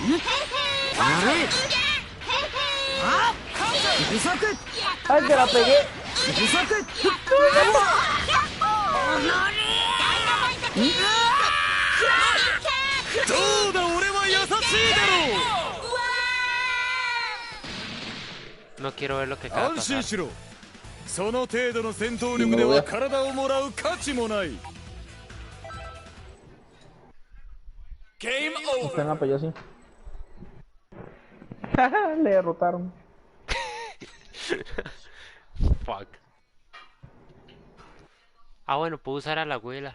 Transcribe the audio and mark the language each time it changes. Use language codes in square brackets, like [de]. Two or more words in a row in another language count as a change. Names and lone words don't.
[es] ¡Ay, que la pegué! No quiero ver lo que acaba de pasar. [ja] その程度の戦闘力では体をもらう価値もない。 [es] Usted me apoyó así. Le derrotaron. [en] Fuck. [es] Ah, bueno, puedo usar a la abuela.